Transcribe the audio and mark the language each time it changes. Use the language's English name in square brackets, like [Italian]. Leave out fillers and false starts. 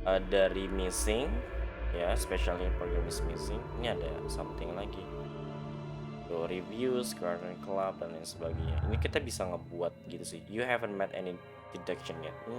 [English] Dari missing, ya, special program is missing. [Indonesian] Ini ada something lagi. Tuh, reviews, garden club, dan lain sebagainya. Ini kita bisa ngebuat gitu sih. [English] You haven't made any deduction yet.